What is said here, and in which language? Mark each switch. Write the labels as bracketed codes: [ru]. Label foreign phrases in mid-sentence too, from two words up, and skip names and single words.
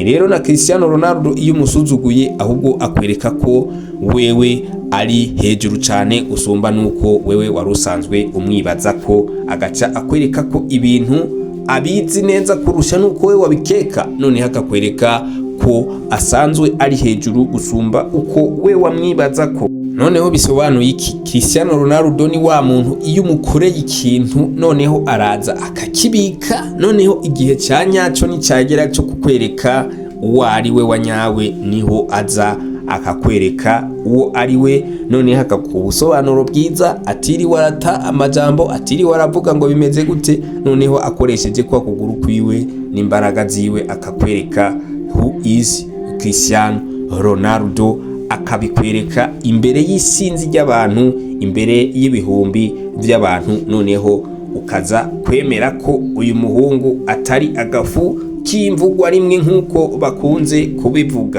[rn] Rero na Cristiano Ronaldo iyo umusuzuguye ahubwo akwereka ko wewe ari hejuru cyane usumba nuko wewe wari usanzwe umwibaza ko, agaca akwereka ko ibintu abizi neza kurusha nuko wewe wabikeka. None hakakwereka ko ko asanzwe ari hejuru gusumba uko we wamwibaza ko. Noneho bisobanuye iki? Cristiano Ronaldo ni wa muntu iyo umukoreye ikintu noneho araza akakibika, noneho igihe cya nyacyo nicagera cyo kukwereka uwo ari we wanyawe niho aza akakwereka uwo ari we, noneho akakuha ubusobanuro bwiza, atiriwe arata amajambo, atiriwe aravuga ngo bimeze gute, noneho akoresheje kwa kuguru kwiwe n'imbaraga ziwe akakwereka [en] who is [rn] Cristiano Ronaldo, akabikwereka imbere y'isinzi ry'abantu, imbere y'ibihumbi by'abantu, noneho ukaza kwemera ko uyu muhungu atari agafu k'imvugwa rimwe nk'uko bakunze kubivuga.